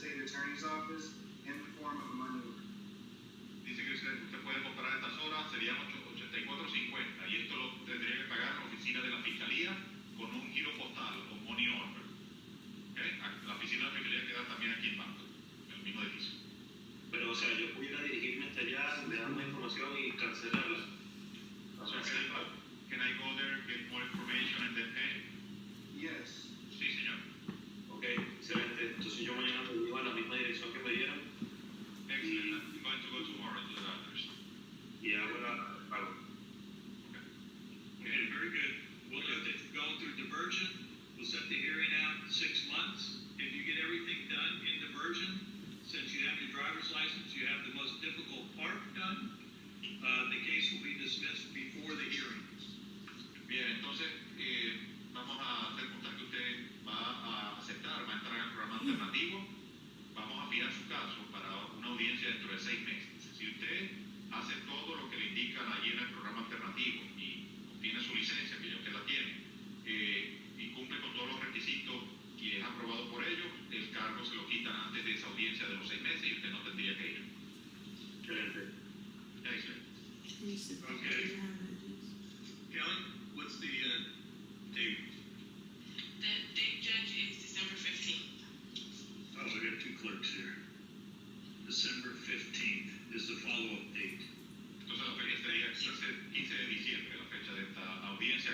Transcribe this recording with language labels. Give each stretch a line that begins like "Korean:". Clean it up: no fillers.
English: Sheriff's Office in the form of a money order.
Spanish: Dice que usted puede comprar estas horas, serían 84.50 y esto lo tendría que pagar en la oficina de la Fiscalía con un giro postal o
English: money order.
Spanish: ¿Okay? La oficina de la Fiscalía queda también aquí en Banco, en el mismo edificio. Pero, o sea, yo pudiera dirigirme hasta allá, le dar una información y cancelarla.
English: So can I go there, get more information and then pay? Yes.
Spanish: Sí, señor. Ok, excelente. Entonces yo mañana me dirijo a la misma dirección que me dieron
English: Excellent. I'm going to go tomorrow to the doctors.
Spanish: y hago el pago.
English: Okay, very good. We'll let it go through diversion. We'll set the hearing out 6 months. If you get everything done in diversion, since you have your driver's license, you have the most difficult part done, the case will be dismissed before the hearing.
Spanish: Bien, entonces vamos a hacer constar que usted va a aceptar, va a entrar al programa alternativo. Vamos a fijar su caso para una audiencia dentro de 6 meses. Si usted hace todo lo que le indican allí en el programa alternativo y obtiene su licencia, que yo que la tiene, y cumple con todos los requisitos y es aprobado por ellos, el cargo se lo quitan antes de esa audiencia de los 6 meses y usted no tendría que ir. Excelente.
English: Excellent. Okay. Kelly, what's the date? The date, Judge, is December 15th. Oh, we got 2 clerks here. December 15th is the follow-up date.
Spanish: Entonces la fecha sería el 15 de diciembre, la fecha de esta audiencia.